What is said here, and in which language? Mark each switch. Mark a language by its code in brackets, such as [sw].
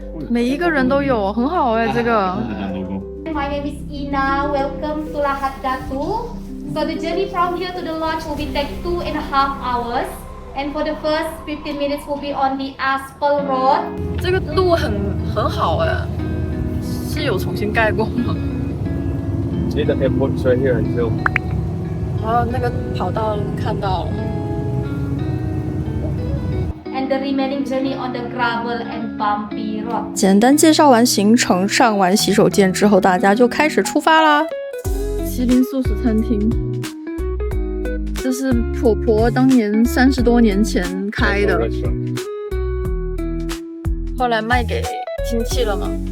[zh] 每一个人都有，很好哎，这个。 [en] My name is Ina. Welcome to Lahad Datu. So the journey from here to the lodge will be take 2.5 hours. And for the first 15 minutes will be on the asphalt road. [zh] 这个路很好哎，是有重新盖过吗？ [en] See the airport's right here until. [zh] 哦，那个跑道看到了。 [en] And the remaining journey on the gravel and bumpy road. [zh] 简单介绍完行程，上完洗手间之后，大家就开始出发啦。麒麟素食餐厅。这是婆婆当年30多年前开的，后来卖给亲戚了吗？